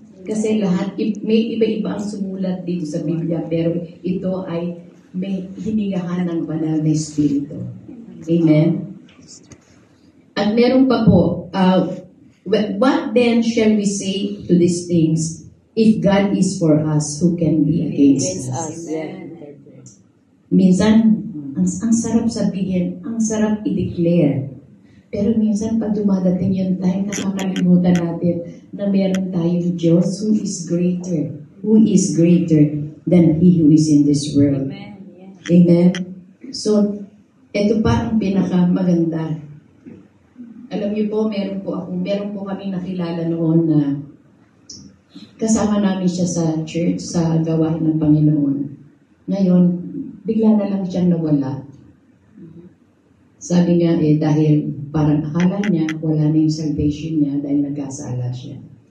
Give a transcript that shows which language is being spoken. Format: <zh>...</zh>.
<tl>Kasi lahat, may iba-iba ang sumulat dito sa Biblia, pero ito ay may hiningahan ng banal na Espiritu. Amen? At meron pa po,</tl> <en>what then shall we say to these things? If God is for us, who can be against us?</en> <tl>Minsan, ang sarap sabihin, ang sarap i-declare. Pero minsan, pag dumadating yung time, nakakalimutan natin na meron tayong Diyos</tl> <en>who is greater than He who is in this world.</en> <tl>Amen? So, ito pa ang pinakamaganda. Alam niyo po, meron po kami nakilala noon na kasama namin siya sa church, sa gawain ng Panginoon. Ngayon, bigla na lang siyang nawala. Sabi nga dahil parang akala niya, wala na yung salvation niya dahil nagkasala siya.</tl>